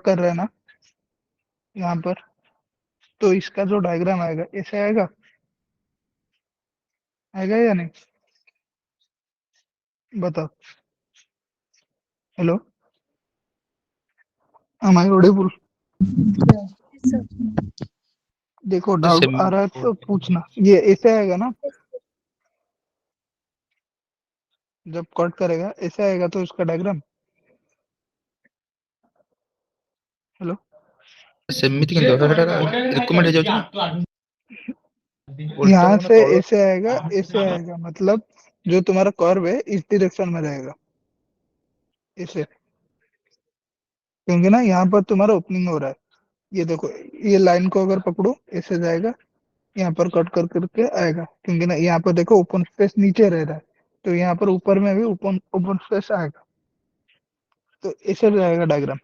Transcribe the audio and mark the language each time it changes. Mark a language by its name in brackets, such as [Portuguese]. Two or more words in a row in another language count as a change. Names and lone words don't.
[Hindi] कर रहे हैं ना, यहाँ पर, तो इसका जो डायग्राम आएगा ऐसे आएगा, आएगा या नहीं, बताओ। हेलो, [English] am I audible? [Hindi] देखो डाउट आ रहा है तो पूछना, ये ऐसे आएगा ना, जब कट करेगा ऐसे आएगा तो इसका डायग्राम। हेलो, [Odia] ସେମିତି କିନ୍ତୁ ସେଟା ରିକମେଣ୍ଡ ହେଇଯାଉଛି ନା। [Hindi] यहाँ से ऐसे आएगा, ऐसे आएगा, मतलब जो तुम्हारा कर्व है इस डायरेक्शन में रहेगा, ऐसे, क्योंकि ना यहाँ पर तुम्हारा ओपनिंग हो रहा है। ये देखो, ये लाइन को अगर पकड़ो ऐसे जाएगा, यहाँ पर कट कर करके आएगा, क्योंकि ना यहाँ पर देखो [English] open space [Hindi] नीचे रह रहा है, तो यहाँ पर ऊपर में भी [English] open open space [Hindi] आएगा, तो ऐसे जाएगा डायग्राम।